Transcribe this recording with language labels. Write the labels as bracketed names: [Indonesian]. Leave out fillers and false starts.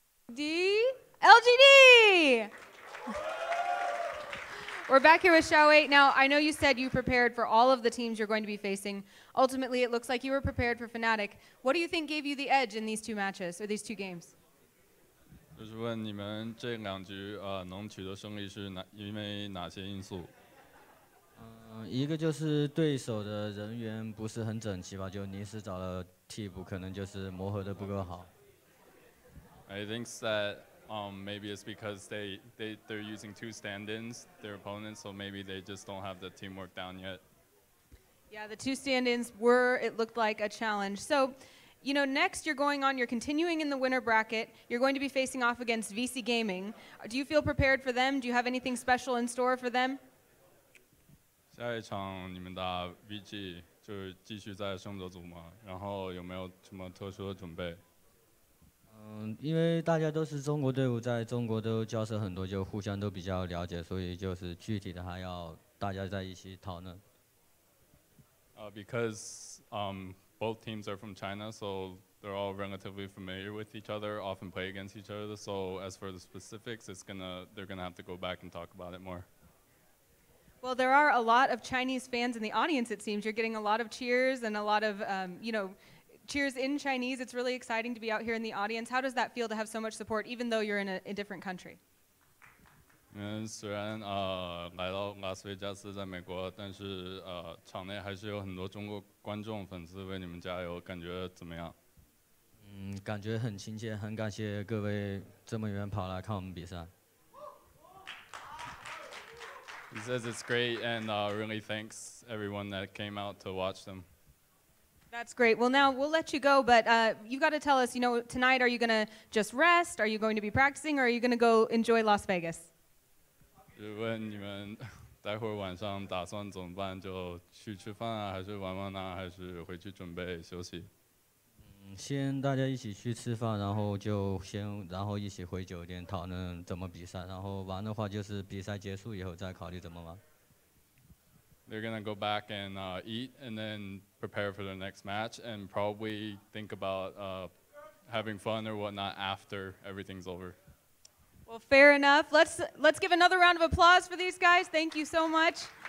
[English] LGD! We're back here with Xiao8. Now, I know you said you prepared for all of the teams you're going to be facing. Ultimately, it looks like you were prepared for Fnatic. What do you think gave you the edge in these two matches, or these two games? [Chinese] 就是问你们这两局能取得胜利是因为哪些因素？一个就是对手的人员不是很整齐吧，就临时找了替补，可能就是磨合的不够好。 [English] I think that maybe it's because they're using two stand-ins, their opponents, so maybe they just don't have the teamwork down yet. Yeah, the two stand-ins it looked like a challenge. So, you know, next you're continuing in the winner bracket. You're going to be facing off against VC Gaming. Do you feel prepared for them? Do you have anything special in store for them? [Chinese] 下一场你们打 VG 就是继续在胜者组嘛，然后有没有什么特殊的准备？因为大家都是中国队伍，在中国都交涉很多，就互相都比较了解，所以就是具体的还要大家在一起讨论。 [English] Because both teams are from China, so they're all relatively familiar with each other, often play against each other. So as for the specifics, they're gonna have to go back and talk about it more. Well, there are a lot of Chinese fans in the audience, it seems. You're getting a lot of cheers and a lot of, cheers in Chinese. It's really exciting to be out here in the audience. How does that feel to have so much support, even though you're in a different country? [Chinese] 虽然来到拉斯维加斯在美国，但是场内还是有很多中国观众粉丝为你们加油，感觉怎么样？感觉很亲切，很感谢各位这么远跑来看我们比赛。 [English] He says it's great and really thanks everyone that came out to watch them. That's great. Well, now we'll let you go, but you got to tell us, tonight are you going to just rest? Are you going to be practicing, or are you going to go enjoy Las Vegas? [Chinese] 就问你们待会儿晚上打算怎么办？就去吃饭啊，还是玩玩啊，还是回去准备休息？先大家一起去吃饭，然后一起回酒店讨论怎么比赛，然后玩的话就是比赛结束以后再考虑怎么玩。 [English] They're gonna go back and eat and then prepare for their next match and probably think about having fun or whatnot after everything's over. Well, fair enough. Let's give another round of applause for these guys. Thank you so much.